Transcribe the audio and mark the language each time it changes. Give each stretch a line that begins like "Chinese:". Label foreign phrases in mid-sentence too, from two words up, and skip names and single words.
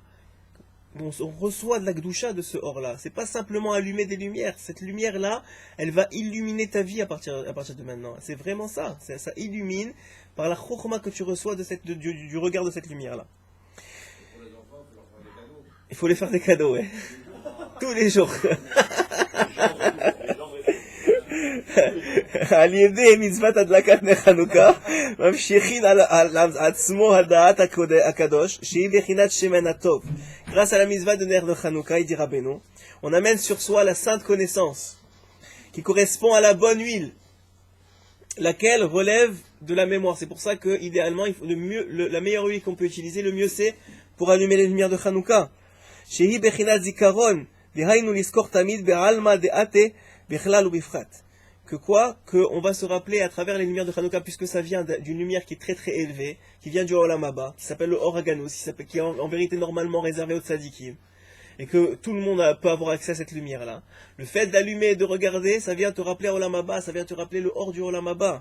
French: On reçoit de la Gdusha de ce or-là. C'est pas simplement allumer des lumières. Cette lumière-là, elle va illuminer ta vie à partir de maintenant. C'est vraiment ça. Ça illumine par la chokhma que tu reçois du regard de cette lumière-là. Il faut les faire des cadeaux, ouais. Tous les jours.
Hebrew: על ידי מצוות הדלקת נר חנוכה ממשיכים על עצמו הדעת הקדוש שהיא בחינת שמן הטוב.
French: Grâce à la mitzvah de ner de Hanouka, il dit Rabbeinu, on amène sur soi la sainte connaissance qui correspond à la bonne huile, laquelle relève de la mémoire. C'est pour ça que idéalement la meilleure huile qu'on peut utiliser, le mieux c'est pour allumer les lumières de Hanouka.
Hebrew: שהיא בחינת זיכרון, דהיינו לזכור תמיד בעלמא דעתה בכלל ובפרט.
French: On va se rappeler à travers les lumières de Hanouka, puisque ça vient d'une lumière qui est très très élevée, qui vient du
Hebrew: עולם הבא,
French: qui s'appelle le
Hebrew: אור הגנוז,
French: qui est en vérité normalement réservé aux tzadikim, et que tout le monde peut avoir accès à cette lumière-là. Le fait d'allumer et de regarder, ça vient te rappeler
Hebrew: עולם הבא,
French: ça vient te rappeler le Or du
Hebrew: עולם הבא.